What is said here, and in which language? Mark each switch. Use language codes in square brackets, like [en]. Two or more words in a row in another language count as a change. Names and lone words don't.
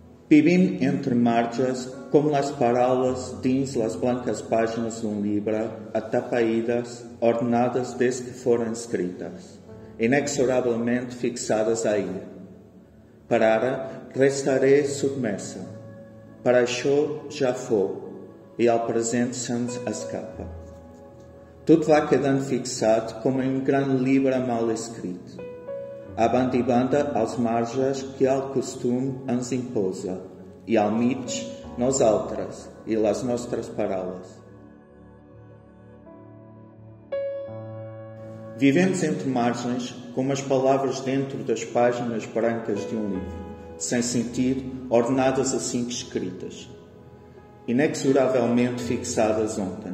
[ca] Vivim entre marges como las paradas dins las blancas páginas d'un llibre, atapeïdes, ordenades des que foren escrites, inexorablement fixades a ell. Per ara restaré submesa. Per això ja fou, i el present se'ns escapa. Tot va quedant fixat com un gran llibre mal escrit, a banda i banda als marges que el costum ens imposa, i al mig nosaltres i les nostres paraules. [pt] Vivemos entre margens como as palavras dentro das páginas brancas de um livro, sem sentido, ordenadas assim que escritas, inexoravelmente fixadas ontem.